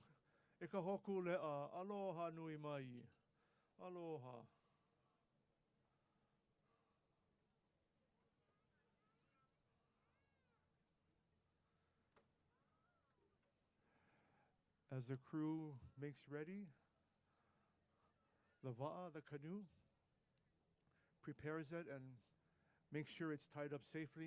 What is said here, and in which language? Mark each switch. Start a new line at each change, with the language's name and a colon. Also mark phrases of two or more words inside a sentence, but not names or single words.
Hawaiian: E ka Hōkūleʻa. Aloha nui mai. Aloha.
English: As the crew makes ready, the wa'a, the canoe, prepares it and makes sure it's tied up safely.